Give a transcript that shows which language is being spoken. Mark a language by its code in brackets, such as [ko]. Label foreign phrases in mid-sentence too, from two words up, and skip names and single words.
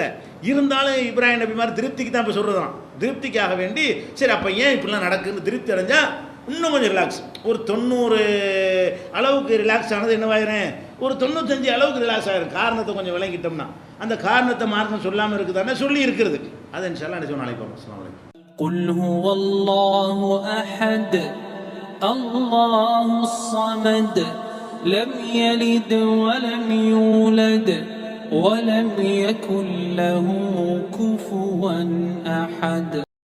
[ta] இருந்தாலும் இப்ராஹிம் நபி மாதிரி திருப்திக்கு தான் இப்போ சொல்கிறதான், திருப்திக்காக வேண்டி சரி அப்போ ஏன் இப்படிலாம் நடக்குன்னு திருப்தி அடைஞ்சால் இன்னும் கொஞ்சம் ரிலாக்ஸ். ஒரு 90 அளவுக்கு ரிலாக்ஸ் ஆனது என்னவாயிரும், ஒரு 95 அளவுக்கு ரிலாக்ஸ் ஆகிரும். காரணத்தை கொஞ்சம் விளங்கிட்டோம்னா, அந்த காரணத்தை மார்க்கம் சொல்லாமல் இருக்குதானே சொல்லி இருக்கிறது. அதை இன்ஷால்லா என்ன நாளைக்கு பார்ப்போம். [ar] السلام عليكم. قل هو الله أحد الله الصمد لم يلد ولم يولد ولم يكن له كفوا أحد.